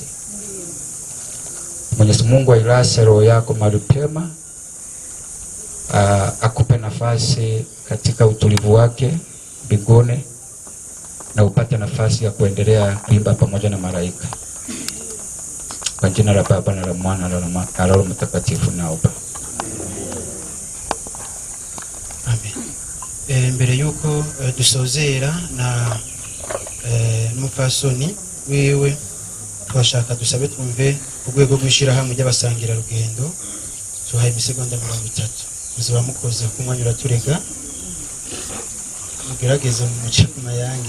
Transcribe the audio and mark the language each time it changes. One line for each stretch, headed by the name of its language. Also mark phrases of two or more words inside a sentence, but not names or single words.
Swahili: Mwenyezi Mungu ailaze roho yako mahali pema, akupe nafasi katika utulivu wake mbinguni, na upate nafasi ya kuendelea kuimba pamoja na malaika. Kwa jina la Baba na la Mwana na la Roho Mtakatifu naomba. Amen.
Rundi: Mbere yuko dusozera na n'umupfasoni wiwe, twashaka dusabe twumve urwego rw'ishirahamwe ry'abasangira rugendo. Tuhaye imisegonda 30 muzaba mukoze kumwanya uraturega, mugerageze mu muce ku mayange.